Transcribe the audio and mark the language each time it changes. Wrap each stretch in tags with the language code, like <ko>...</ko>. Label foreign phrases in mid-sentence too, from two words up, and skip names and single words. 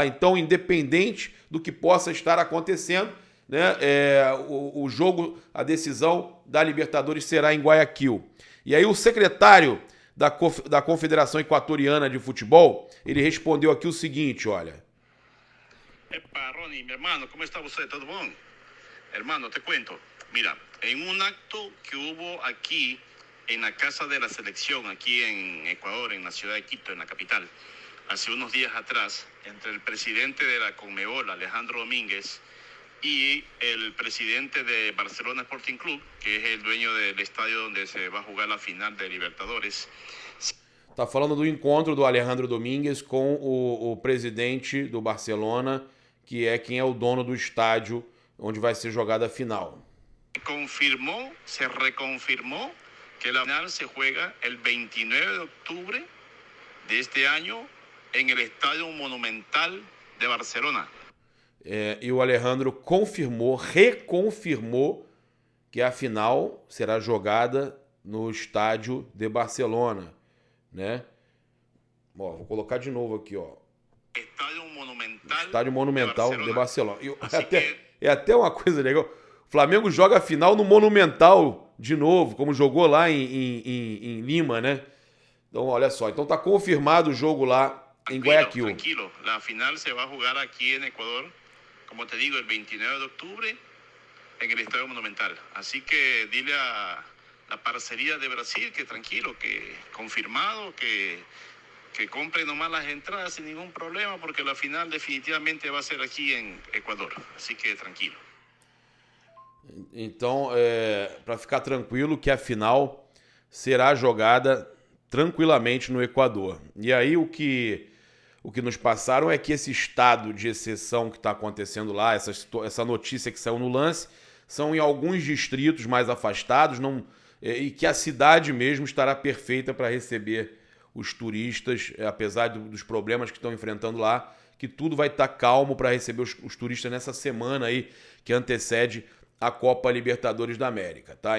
<pt>Então, independente do que possa estar acontecendo, né, o jogo, a decisão da Libertadores será em Guayaquil. E aí o secretário da Confederação Equatoriana de Futebol, ele respondeu aqui o seguinte, olha.</pt> <es>Epa, Ronnie, mi hermano, ¿cómo está usted?</es> <pt>¿Todo bom?</pt> <es>Hermano, te cuento. Mira, en un acto que hubo aquí en la Casa de la Selección, aquí en Ecuador, en la ciudad de Quito, en la capital, hace unos días atrás, entre el presidente de la Conmebol, Alejandro Domínguez, y el presidente de Barcelona Sporting Club, que es el dueño del estadio donde se va a jugar la final de Libertadores.</es> <pt>Tá falando do encontro do Alejandro Domínguez com o presidente do Barcelona, que é quem é o dono do estádio onde vai ser jogada a final.</pt> <es>Se reconfirmó que la final se juega el 29 de octubre de este año en el Estadio Monumental de Barcelona.</es> <pt>E o Alejandro reconfirmou que a final será jogada no estádio de Barcelona, né? Ó, vou colocar de novo aqui, ó. Estádio Monumental de Barcelona. É até uma coisa legal. O Flamengo joga a final no Monumental de novo, como jogou lá em Lima, né? Então, olha só. Então tá confirmado o jogo lá en Guayaquil.</pt> <es>Tranquilo, la final se va a jugar aquí en Ecuador, como te digo, el 29 de octubre en el Estadio Monumental. Así que dile a la parcería de Brasil que tranquilo, que confirmado, que compre nomás las entradas sin ningún problema, porque la final definitivamente va a ser aquí en Ecuador. Así que tranquilo.</es> <pt>Então, para ficar tranquilo que a final será jogada tranquilamente no Equador. E aí o que nos passaram é que esse estado de exceção que está acontecendo lá, essa notícia que saiu no Lance, são em alguns distritos mais afastados, e que a cidade mesmo estará perfeita para receber os turistas, apesar dos problemas que estão enfrentando lá, que tudo vai estar calmo para receber os turistas nessa semana aí que antecede a Copa Libertadores da América, tá?</pt>